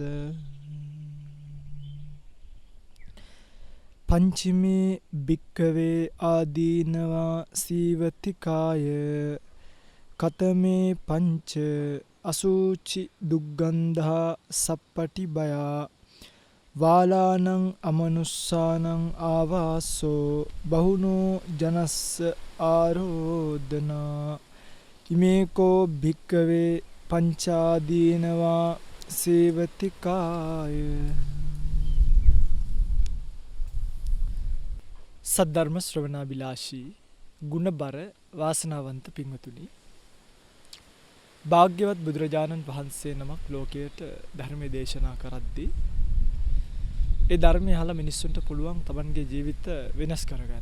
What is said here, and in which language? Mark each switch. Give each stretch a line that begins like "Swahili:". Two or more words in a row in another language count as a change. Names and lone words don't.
Pali: පංචමේ භික්ඛවේ ආදීනවා සීවතිකාය කතමේ පංච අසුචි දුග්ගන්ධා සප්පටිබයා වාලානං අමනුස්සානං ආවාසෝ බහුනෝ ජනස්ස ආරෝදනා ඉමේකෝ භික්කවේ පංචාදීනවා සේවතිකාය.
Sinhala: සද්ධර්ම ශ්‍රවණාබිලාෂී ගුණබර වාසනාවන්ත පින්වතුනි, භාග්‍යවත් බුදුරජාණන් වහන්සේ නමක් ලෝකයට ධර්මයේ දේශනා කරද්දී ඒ ධර්මය අහලා මිනිස්සුන්ට පුළුවන් තමන්ගේ ජීවිත වෙනස් කරගන්න.